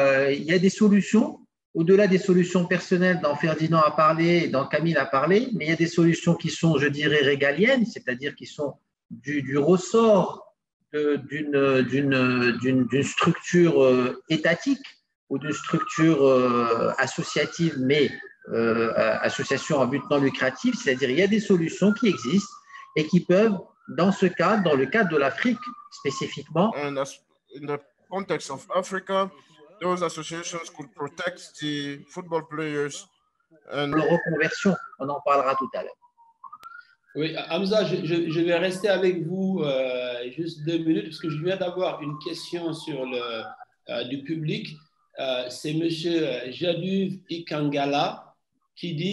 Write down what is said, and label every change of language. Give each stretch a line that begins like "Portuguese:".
French: Il y a des solutions. Au-delà des solutions personnelles dont Ferdinand a parlé et dont Camille a parlé, mais il y a des solutions qui sont, je dirais, régaliennes, c'est-à-dire qui sont du ressort d'une structure étatique ou d'une structure associative, mais association à but non lucratif, c'est-à-dire il y a des solutions qui existent et qui peuvent, dans ce cadre, dans le cadre de l'Afrique spécifiquement.
English: And as in the context of Africa, those associations could protect the football players. And
French: leur reconversion, on en parlera tout à l'heure. Oui, Hamza, je vais rester avec vous juste 2 minutes parce que je viens d'avoir une question sur du public. C'est M. Jaduv Ikangala qui dit